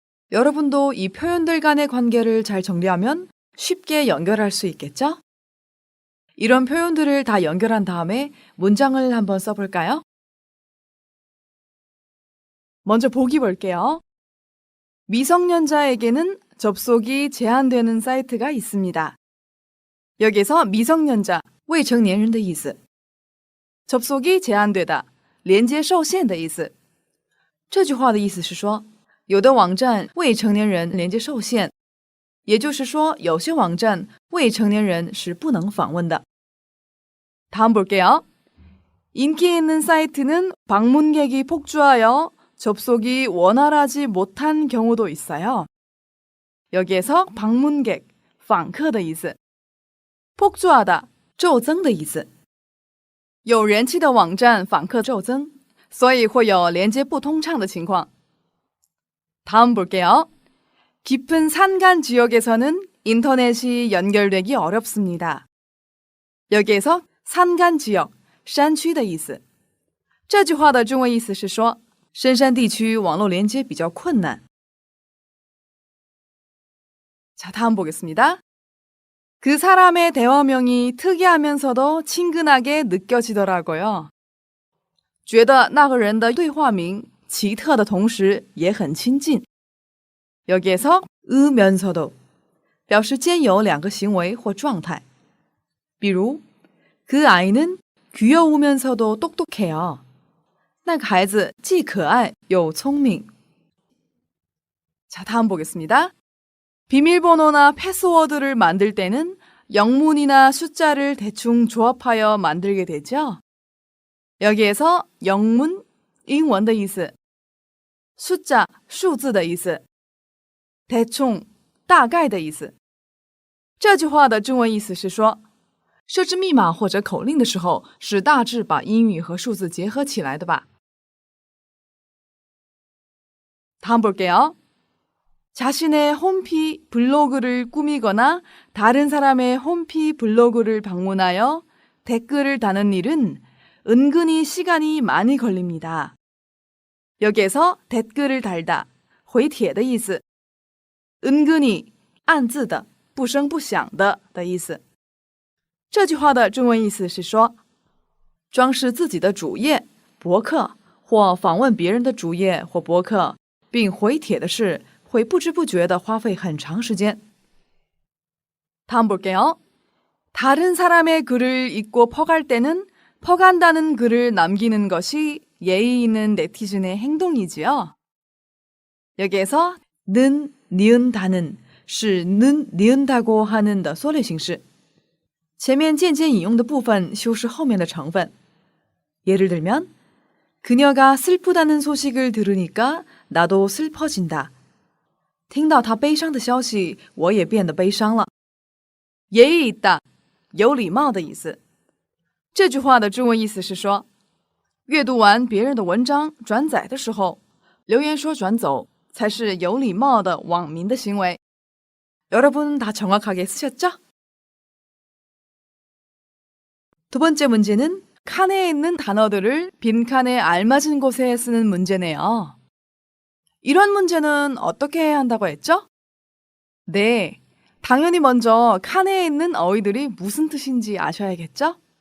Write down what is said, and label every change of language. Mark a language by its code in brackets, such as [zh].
[ko] 여러분도 이 표현들 간의 관계를 잘 정리하면 쉽게 연결할 수 있겠죠? 이런 표현들을 다 연결한 다음에 문장을 한번 써볼까요? 먼저 보기 볼게요. 미성년자에게는 접속이 제한되는 사이트가 있습니다. 여기서 미성년자, [zh] 未成年人的意思. [ko] 접속이 제한되다, [zh] 连接受限的意思. 这句话的意思是说，有的网站未成年人连接受限，也就是说，有些网站未成年人是不能访问的。 [ko] 다음 볼게요. 인기 있는 사이트는 방문객이 폭주하여 접속이 원활하지 못한 경우도 있어요. 여기에서 방문객, [zh] 访客的意思， [ko] 폭주하다, [zh] 骤增的意思。有人气的网站访客骤增，所以会有连接不通畅的情况。 [ko] 다음 볼게요. 깊은 산간 지역에서는 인터넷이 연결되기 어렵습니다. 여기에서 산간 지역, [zh] 山区的意思。这句话的中文意思是说，深山地区网络连接比较困难。 [ko] 자, 다음 보겠습니다. 그 사람의 대화명이 특이하면서도 친근하게 느껴지더라고요. [zh] 觉得那个人的对话名奇特的同时也很亲近。 [ko] 여기에서 [zh] 으면서도 表示兼有两个行为或状态。比如 [ko] 그 아이는 귀여우면서도 똑똑해요. [zh] 那个孩子既可爱又聪明。 [ko] 자, 다음 보겠습니다. 비밀번호나 패스워드를 만들 때는 영문이나 숫자를 대충 조합하여 만들게 되죠. 여기에서 영문, [zh] 英文的意思， [ko] 숫자, [zh] 数字的意思， [ko] 대충, [zh] 大概的意思。这句话的中文意思是说，设置密码或者口令的时候，是大致把英语和数字结合起来的吧。 [ko] 다음 볼게요. 자신의 홈피 블로그를 꾸미거나 다른 사람의 홈피 블로그를 방문하여 댓글을 다는 일은 은근히 시간이 많이 걸립니다. 여기에서 댓글을 달다, [zh] 回帖的意思。 은근히, 暗自的，不声不响的的意思。这句话的中文意思是说，装饰自己的主页、博客或访问别人的主页或博客，并回帖的事会不知不觉地花费很长时间。 [ko] 다음 볼게요. 다른 사람의 글을 읽고 퍼갈 때는 퍼간다는 글을 남기는 것이 예의 있는 네티즌의 행동이지요. 여기에서 는, 니은다는 是 는, 니은다고 하는 [zh] 的缩略形式。前面间接引用的部分修饰后面的成分。 [ko] 예를 들면 그녀가 슬프다는 소식을 들으니까 나도 슬퍼진다. [zh] 听到她悲伤的消息，我也变得悲伤了。 [ko] 예의 있다, [zh] 有礼貌的意思。这句话的中文意思是说，阅读完别人的文章转载的时候，留言说转走才是有礼貌的网民的行为。 [ko] 여러분 다 정확하게 쓰셨죠? 두 번째 문제는 칸에 있는 단어들을 빈칸에 알맞은 곳에 쓰는 문제네요. 이런 문제는 어떻게 해야 한다고 했죠? 네, 당연히 먼저 칸에 있는 어휘들이 무슨 뜻인지 아셔야겠죠?